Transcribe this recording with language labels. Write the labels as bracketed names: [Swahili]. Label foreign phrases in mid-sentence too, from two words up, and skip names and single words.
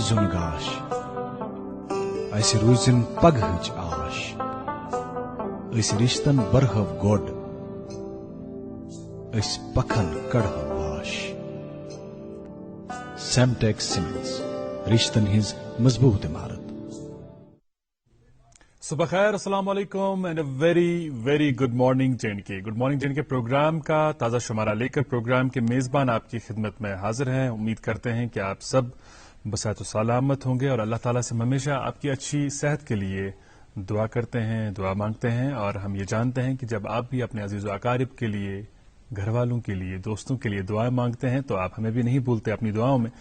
[Kashmiri] زون گاش اس روزن پگہچ آش، اس رشتن برہو گوڈ اس پکھن کڑہو واش۔ سیمٹیک سیمنٹس رشتن ہز مضبوط عمارت۔ [Urdu] صبح خیر، [Arabic] السلام علیکم [English] and a very very good morning J&K۔ good morning [Urdu] J&K پروگرام کا تازہ شمارہ لے کر پروگرام کے میزبان آپ کی خدمت میں حاضر ہیں۔ امید کرتے ہیں کہ آپ سب بصحت و سلامت ہوں گے اور اللہ تعالیٰ سے ہمیشہ آپ کی اچھی صحت کے لیے دعا کرتے ہیں، دعا مانگتے ہیں، اور ہم یہ جانتے ہیں کہ جب آپ بھی اپنے عزیز و اقارب کے لیے، گھر والوں کے لیے، دوستوں کے لیے دعائیں مانگتے ہیں تو آپ ہمیں بھی نہیں بھولتے اپنی دعاؤں میں۔